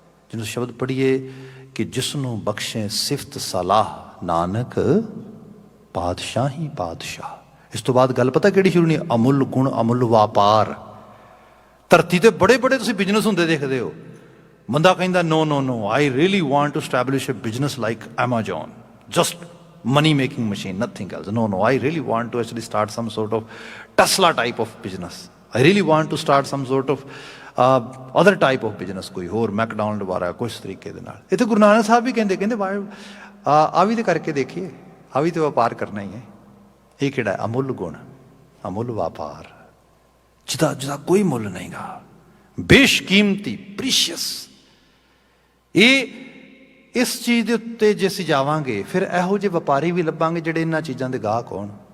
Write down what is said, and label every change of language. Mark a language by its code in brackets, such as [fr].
[pa] ਜਿਹਨੂੰ ਸ਼ਬਦ ਪੜ੍ਹੀਏ ਕਿ ਜਿਸ ਨੂੰ ਬਖਸ਼ੇ ਸਿਫਤ ਸਲਾਹ ਨਾਨਕ ਪਾਤਸ਼ਾਹ ਹੀ ਪਾਤਸ਼ਾਹ। ਇਸ ਤੋਂ ਬਾਅਦ ਗੱਲ ਪਤਾ ਕਿਹੜੀ ਸ਼ੁਰੂ ਨਹੀਂ? ਅਮੁੱਲ ਗੁਣ ਅਮੁੱਲ ਵਪਾਰ। ਧਰਤੀ ਤੇ ਬੜੇ ਬੜੇ ਤੁਸੀਂ ਬਿਜ਼ਨਸ ਹੁੰਦੇ ਦੇਖਦੇ ਹੋ, ਬੰਦਾ ਕਹਿੰਦਾ [en] No I really want to establish a business like Amazon, just money making machine, nothing else. No, I really want to actually start some sort of Tesla type of business. I really want to start some sort of other type of business, [pa] ਕੋਈ ਹੋਰ McDonald ਵਾਲਾ ਕੁਛ ਤਰੀਕੇ ਦੇ ਨਾਲ। ਇੱਥੇ ਗੁਰੂ ਨਾਨਕ ਸਾਹਿਬ ਵੀ ਕਹਿੰਦੇ ਆ ਵੀ ਤੇ ਕਰਕੇ ਦੇਖੀਏ, ਆ ਵੀ ਤੇ ਵਪਾਰ ਕਰਨਾ ਹੀ ਹੈ। ਇਹ ਕਿਹੜਾ ਹੈ? ਅਮੁੱਲ ਗੁਣ ਅਮੁੱਲ ਵਪਾਰ, ਜਿਹਦਾ ਕੋਈ ਮੁੱਲ ਨਹੀਂਗਾ, ਬੇਸ਼ਕੀਮਤੀ, ਪ੍ਰੀਸ਼ੀਅਸ। ਇਹ ਇਸ ਚੀਜ਼ ਦੇ ਉੱਤੇ ਜੇ ਅਸੀਂ ਜਾਵਾਂਗੇ ਫਿਰ ਇਹੋ ਜਿਹੇ ਵਪਾਰੀ ਵੀ ਲੱਭਾਂਗੇ ਜਿਹੜੇ ਇਹਨਾਂ ਚੀਜ਼ਾਂ ਦੇ ਗਾਹਕ ਹੋਣ।